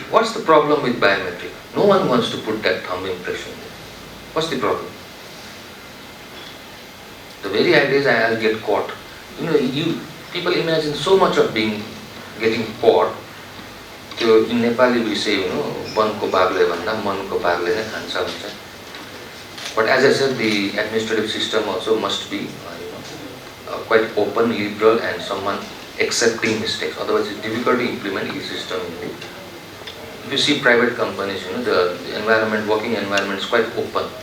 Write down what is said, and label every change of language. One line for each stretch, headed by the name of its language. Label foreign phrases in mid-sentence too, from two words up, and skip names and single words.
English: What's the problem with biometric? No one wants to put that thumb impression there. What's the problem? The very idea is I'll get caught. People imagine so much of getting caught. In Nepali we say,
Nepali: वनको बाघले भन्दा मनको बाघले नै खान्छ भन्छ.
English: But as I said, the administrative system also must be quite open, liberal, and someone accepting mistakes. Otherwise, it's difficult to implement e system in the. If you see private companies, the working environment is quite open.